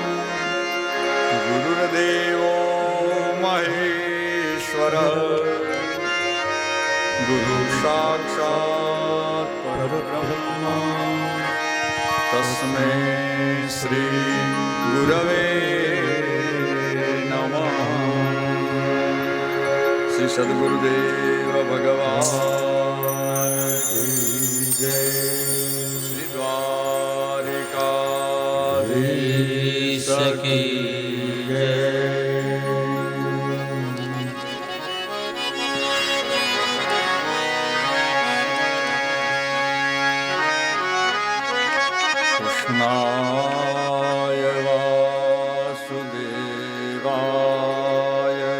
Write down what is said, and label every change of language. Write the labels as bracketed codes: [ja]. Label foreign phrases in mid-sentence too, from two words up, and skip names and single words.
[sa] गुरुर्देवो महेश्वरः गुरु साक्षात् परब्रह्म तस्मै श्री गुरवे नमः [hi] श्री सद्गुरुदेव भगवान की जय श्री द्वारिकाधीश की जय [sa] कृष्णाय वासुदेवाय